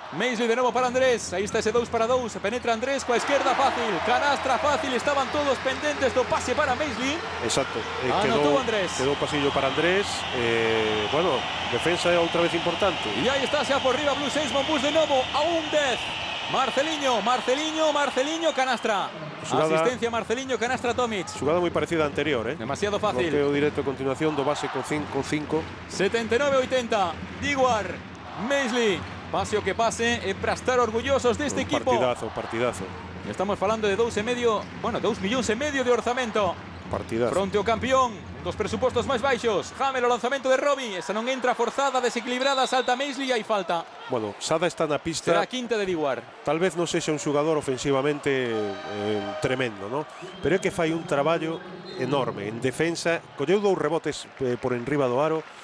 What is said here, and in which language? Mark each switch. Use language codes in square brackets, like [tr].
[es] Maisley de nuevo para Andrés. Ahí está ese 2 para 2. Penetra Andrés con la izquierda fácil. [gl] Canastra fácil. Estaban todos pendientes do pase para Maisley. Exacto. [es] Anotó Andrés. [gl] Quedou pasillo para Andrés. Bueno, defensa é outra vez importante. [es] Y ahí está, se va por arriba Blues Monbus de nuevo. A un 10. Marcelinho, canastra. [gl] Asistencia Marcelinho, canastra Tomic. Jugada moi parecida a anterior, [es] Demasiado fácil. [gl] Bloqueo directo a continuación do base con 5. 79-80. Diguar, Maisley. Pase o que pase, é para estar orgullosos deste equipo. Partidazo. Estamos falando de 2,5 millones de orzamento. Partidazo. Fronte ao campeón, dos presupostos máis baixos. Hamel, o lanzamento de Robbie. Esa non entra, forzada, desequilibrada, salta Maisley e hai falta. Bueno, Sada está na pista. Será a quinta de Diguar. Tal vez non sexa un xogador ofensivamente tremendo, ¿no? Pero é que fai un traballo enorme en defensa. Colleu 2 rebotes por enriba do aro.